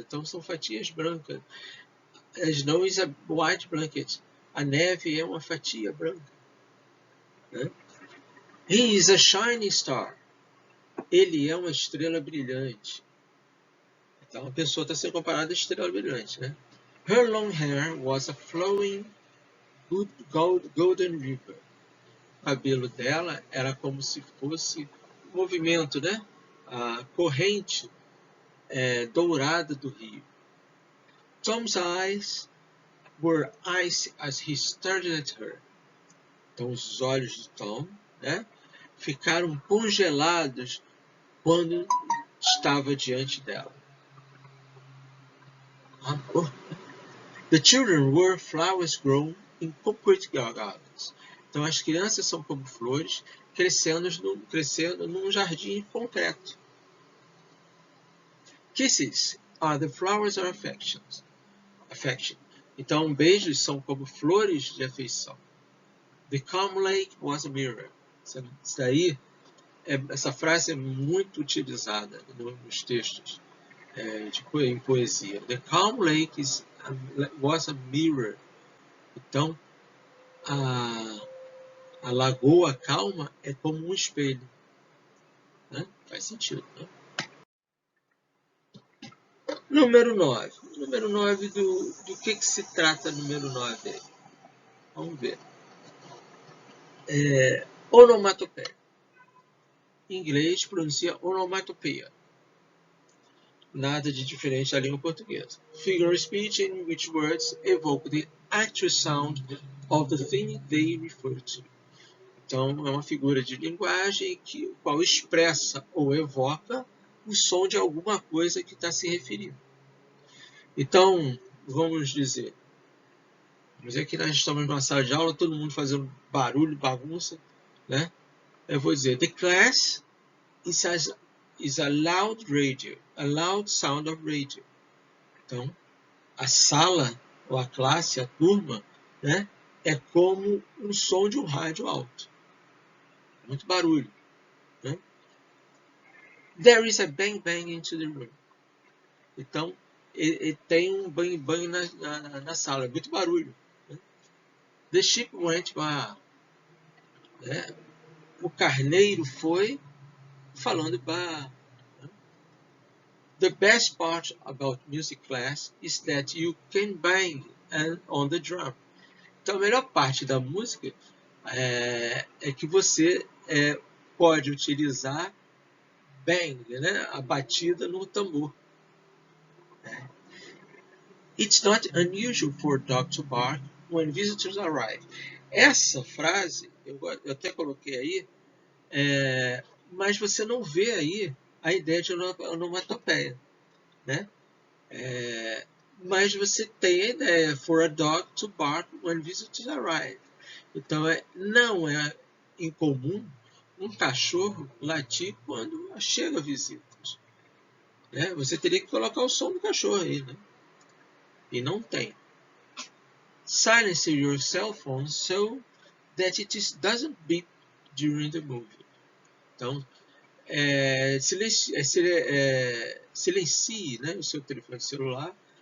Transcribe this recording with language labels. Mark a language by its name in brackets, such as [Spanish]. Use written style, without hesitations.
[Portuguese] Então são fatias brancas. [English] Snow is a white blanket. [Portuguese] A neve é uma fatia branca. Né? [English] He is a shining star. [Portuguese] Ele é uma estrela brilhante. Então a pessoa está sendo comparada a estrela brilhante. Né? [English] Her long hair was a flowing golden river. [Portuguese] O cabelo dela era como se fosse um movimento, né? A corrente dourada do rio. [English] Tom's eyes were icy as he stared at her. [Portuguese] Então os olhos de Tom, né, ficaram congelados quando estava diante dela. [English] The children were flowers grown in concrete gardens. [Portuguese] Então as crianças são como flores crescendo num jardim concreto. [English] Kisses are the flowers of affection. [Portuguese] Então beijos são como flores de afeição. [English] The calm lake was a mirror. [Portuguese] Essa frase é muito utilizada nos textos em poesia. [English] The calm lake was a mirror. [Portuguese] Então, a lagoa calma é como um espelho. Né? Faz sentido, né? Número 9. Número 9, do que se trata número 9 aí? Vamos ver. Onomatopeia. Em inglês, pronuncia onomatopeia. Nada de diferente da língua portuguesa. [English] Figure of speech in which words evoke the actual sound of the thing they refer to. [Portuguese] Então, é uma figura de linguagem que o qual expressa ou evoca o som de alguma coisa que está se referindo. Então, vamos dizer que nós estamos numa sala de aula, todo mundo fazendo barulho, bagunça, né? Eu vou dizer, [English] the class is a loud radio, a loud sound of radio. [Portuguese] Então, a sala, ou a classe, a turma, né, é como um som de um rádio alto. Muito barulho. Né? [English] There is a bang bang into the room. [Portuguese] Então, tem um bang bang na sala, muito barulho. Né? [English] The sheep went by. [Portuguese] Né? O carneiro foi falando by. [English] The best part about music class is that you can bang on the drum. [Portuguese] Então, a melhor parte da música é que você pode utilizar bang, né? A batida no tambor. [English] It's not unusual for a dog to bark when visitors arrive. [Portuguese] Essa frase, eu até coloquei aí, mas você não vê aí a ideia de onomatopeia, né? Mas você tem a ideia, [English] for a dog to bark when visitors arrive. [Portuguese] Então, não é incomum um cachorro latir quando chega visitas. Né? Você teria que colocar o som do cachorro aí, né? E não tem. [English] Silence your cell phone so that it doesn't beep during the movie. [Portuguese] Então, silencie, né, o seu telefone celular.